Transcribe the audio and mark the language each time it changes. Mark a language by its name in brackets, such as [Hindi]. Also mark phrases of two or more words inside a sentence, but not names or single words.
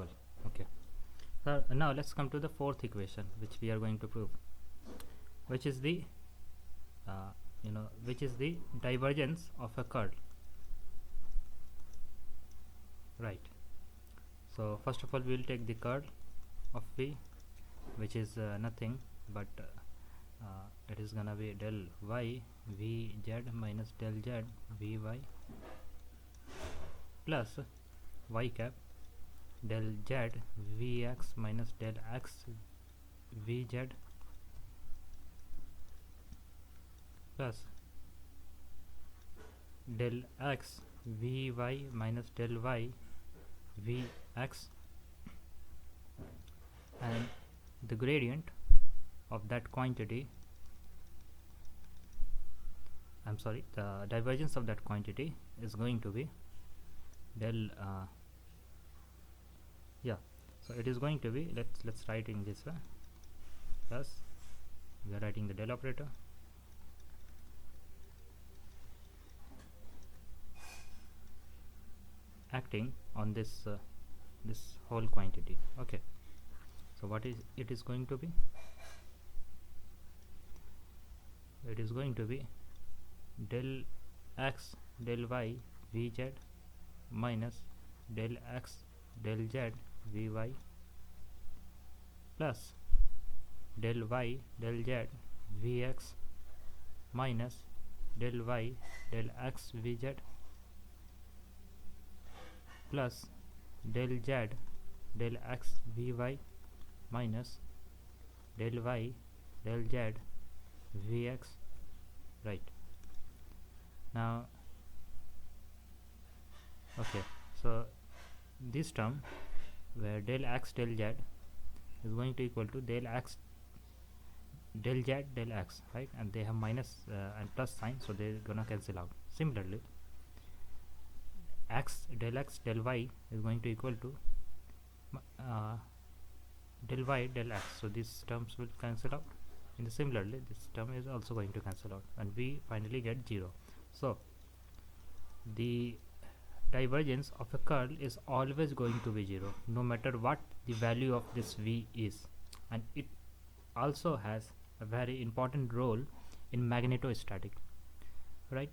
[English] Okay, so now let's come to the fourth equation, which we are going to prove, which is the divergence of a curl, right? So first of all, we will take the curl of v, which is nothing but it is gonna be del y vz minus del z vy plus y cap del z vx minus del x vz plus del x vy minus del y vx, and the gradient of that quantity, the divergence of that quantity is going to be del so it is going to be, let's write in this way, plus we are writing the del operator acting on this this whole quantity. Okay, so what is it is going to be? It is going to be del x del y vz minus del x del z vy plus del y del z vx minus del y del x vz plus del z del x vy minus del y del z vx. Right, now okay, so this term where del x del z is going to equal to del x del z del x, right, and they have minus and plus sign, so they're gonna cancel out. Similarly, x del y is going to equal to del y del x, so these terms will cancel out, and similarly this term is also going to cancel out, and we finally get 0. So the divergence of a curl is always going to be 0 no matter what the value of this v is, and it also has a very important role in magnetostatic, right?